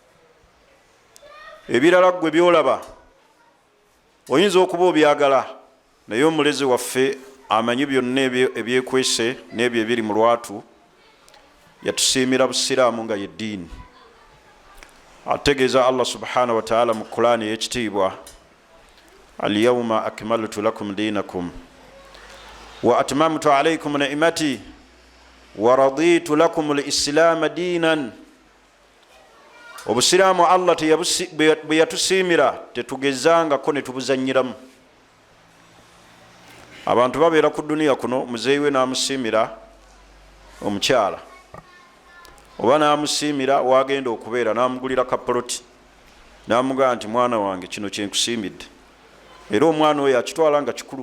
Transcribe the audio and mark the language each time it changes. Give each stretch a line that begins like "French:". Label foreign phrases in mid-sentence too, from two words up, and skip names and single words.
Ganda: ebirala gwe byolaba oyinza okuba obyagala, naye omulezi waffe amanyi byonna ebyekwese n'ebyo ebiri mu lwatu. yatusiimira Busiraamu nga yeddiini. ategeeza
Arabic: الله سبحانه وتعالى
Ganda: mu Qur'ani y'ekitiibwa:
Arabic: اليوم أكملت لكم دينكم وأتممت عليكم نعمتي ورضيت لكم الإسلام دينا.
Ganda: Obusiraamu Allah bwe yatusiimira tetugezangako ne tubuzannyiramu. abantu babeera ku duniya kuno, muzeeyi we n'amusiimira omukyala, oba n'amusiimira wagenda okubeera, n'amugulira kapoloti, n'amugamba nti mwana wange kino kyenkusiimidde, era omwana oyo akitwala nga kikulu.